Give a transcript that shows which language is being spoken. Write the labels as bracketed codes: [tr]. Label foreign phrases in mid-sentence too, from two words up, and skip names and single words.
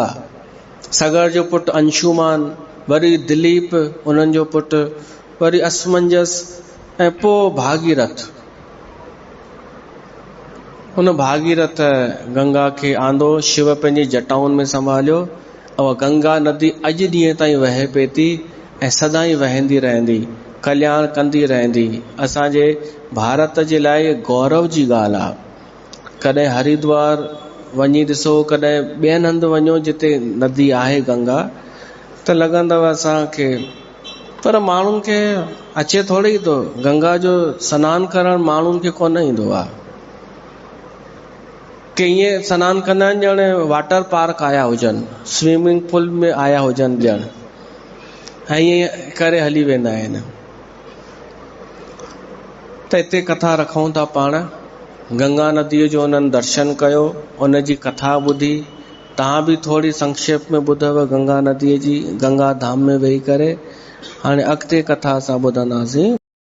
[sd] सगर जो पुटु अंशुमान, वरी दिलीप उन्हनि जो पुटु, वरी असमंजस, ऐं पोइ भागीरथ। उन भागीरथ गंगा खे आंदो, शिव पंहिंजी जटाउनि में संभालियो, और गंगा नदी अॼु ॾींहं ताईं वहे पई थी ऐं सदाईं वहंदी रहंदी, कल्याण कंदी रहंदी। असांजे भारत जे लाइ गौरव जी ॻाल्हि आहे। कॾहिं हरिद्वार वञी ॾिसो, कॾहिं ॿियनि हंधि वञो जिते नदी आहे गंगा, त लॻंदव असांखे, पर माण्हुनि खे अचे थोड़ी तो गंगा जो सनान करण माण्हुनि खे कोन ईंदो आहे कि ईअं सनान कंदा आहिनि ॼण [en] water park [sd] आया हुजनि, [en] swimming pool [sd] में आया हुजनि ॼण, ऐं ईअं करे हली वेंदा आहिनि। त हिते कथा रखूं था पाण, गंगा नदीअ जो उन्हनि दर्शन कयो, उन जी कथा ॿुधी। तव्हां बि थोरी संक्षेप में ॿुधव गंगा नदीअ जी, गंगा धाम में वेही करे। हाणे अॻिते कथा असां ॿुधंदासीं।